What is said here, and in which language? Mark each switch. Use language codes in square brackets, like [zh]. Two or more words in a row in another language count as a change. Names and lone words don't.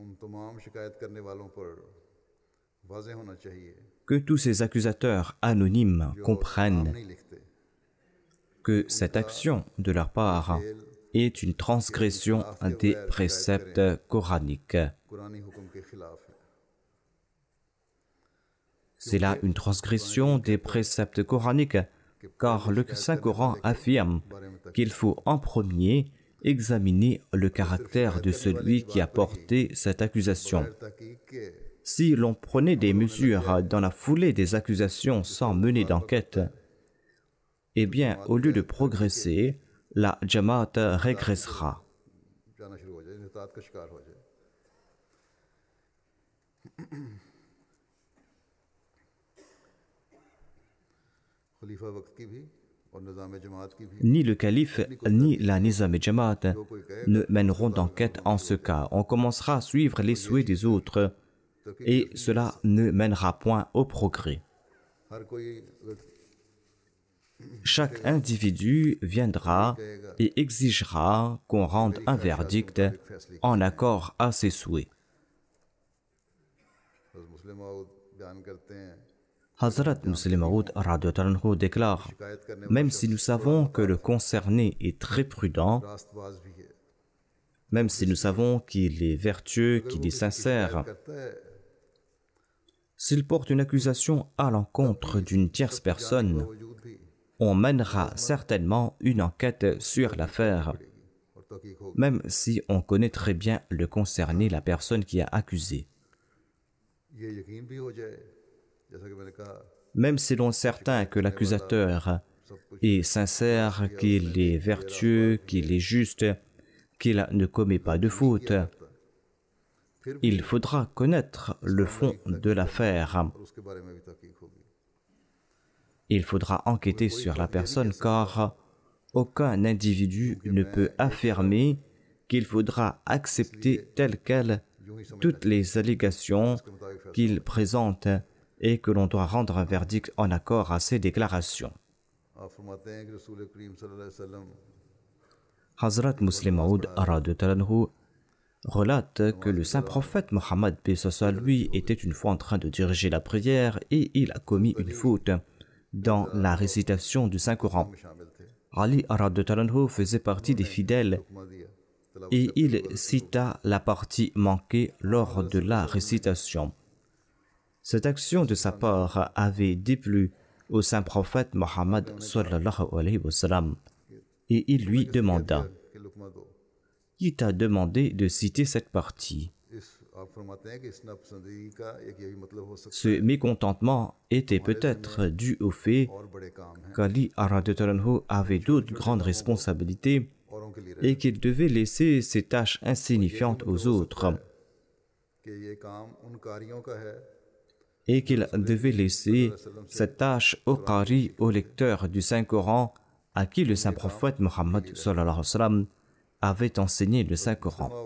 [ur] ان تمام شکایت کرنے والوں پر واضح ہونا چاہیے [fr] Que tous ces accusateurs anonymes [ur] جو نام [fr] comprennent [ur] نہیں لکھتے [fr] que cette action de leur part est une transgression des préceptes coraniques. [ur] قرآنی حکم کے خلاف ہے [fr] C'est là une transgression des préceptes coraniques, car le Saint-Coran affirme qu'il faut en premier examiner le caractère de celui qui a porté cette accusation. [ur] تحقیق کے [fr] Si l'on prenait des mesures dans la foulée des accusations sans mener d'enquête, eh bien, au lieu de progresser, la Jamaat régressera. [ur] جانا شروع ہو جائے اطاعت کا شکار ہو جائے خلیفہ وقت کی بھی اور نظام جماعت کی بھی [fr] Ni le calife, ni la Nizam et Jamaat ne mèneront d'enquête en ce cas. On commencera à suivre les souhaits des autres et cela ne mènera point au progrès. [ur] ہر کوئی [fr] Chaque individu viendra et exigera qu'on rende un verdict en accord à ses souhaits. [ur] مصلح موعود بیان کرتے ہیں [fr] Hazrat Muslim Maud déclare: [ur] شکایت کرنے [fr] même si nous savons que le concerné est très prudent, [ur] راستباز بھی ہے [fr] même si nous savons qu'il est vertueux, qu'il est sincère, [ur] کرتا ہے [fr] s'il porte une accusation à l'encontre d'une tierce personne, [ur] وجود بھی [fr] on mènera certainement une enquête sur l'affaire, [ur] اور تحقیق ہو [fr] même si on connaît très bien le concerné, la personne qui a accusé. [ur] یہ یقین بھی ہو جائے جیسا کہ میں نے کہا [fr] Même si l'on est certain que l'accusateur est sincère, qu'il est vertueux, qu'il est juste, qu'il ne commet pas de faute, il faudra connaître le fond de l'affaire. [ur] اور اس کے بارے میں بھی تحقیق ہوگی [fr] Il faudra enquêter sur la personne car aucun individu ne peut affirmer qu'il faudra accepter telles quelles toutes les allégations qu'il présente et que l'on doit rendre un verdict en accord à ces déclarations. [ur] آپ فرماتے ہیں کہ رسول کریم [ar] صلى الله عليه وسلم [fr] Hazrat Muslim Maud relate que le saint prophète Mohammed paix soit lui était une fois en train de diriger la prière et il a commis une faute dans la récitation du Saint-Coran. [ur] شامل تھے [fr] Ali faisait partie des fidèles [ur] حکم دیا تلاوت [fr] et il cita la partie manquée lors de la récitation. Cette action de sa part avait déplu au saint prophète Mohammed [ar] صلى الله عليه وسلم [fr] et il lui demanda: [ur] کہ لقمہ دو [fr] qui t'a demandé de citer cette partie? [ur] اس آپ فرماتے ہیں کہ اس ناپسندگی کا ایک یہی مطلب ہو سکتا [fr] Ce mécontentement était peut-être dû au fait [ur] ہے اور بڑے کام ہیں [fr] qu'Ali avait d'autres grandes responsabilités [ur] اوروں کے لیے [fr] et qu'il devait laisser ses tâches insignifiantes aux autres [ur] کہ یہ کام ان قاریوں کا ہے [fr] et qu'il devait laisser cette tâche aux qari, aux lecteurs du Saint-Coran à qui le saint prophète Mohammed [ar] صلى الله عليه وسلم [fr] avait enseigné le Saint-Coran.